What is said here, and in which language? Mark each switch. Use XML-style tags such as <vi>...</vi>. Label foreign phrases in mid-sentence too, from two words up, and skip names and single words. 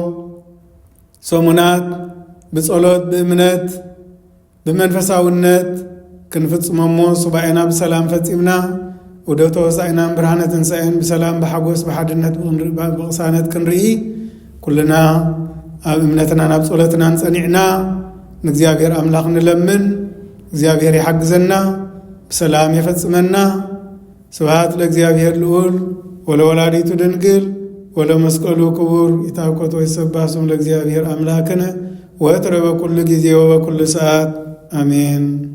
<ti>ሰሙናት ብጸሎት ብእምነት ብመንፈሳውነት ክንፍጽመሞ ሱባኤና ብሰላም ፈጺምና ወደቶ ወሳኢናን ብርሃነ ትንሣኤን ብሰላም ብሓጎስ ብሓድነት ብቕሳነት ክንርኢ ኩልና ኣብ እምነትና ናብ ጸሎትና ንጸኒዕና ንእግዚአብሔር አምላኽ ንለምን። እግዚአብሔር ይሓግዘና ብሰላም የፈጽመና።</ti> <gez>ስብሐት ለእግዚአብሔር ልዑል ወለወላዲቱ ድንግል ወለመስቀሉ ክቡር ይታኮት ወይሰባህ ስሙ ለእግዚአብሔር አምላክነ ወትረ በኩሉ ጊዜ ወበኩሉ ሰዓት አሜን።</gez>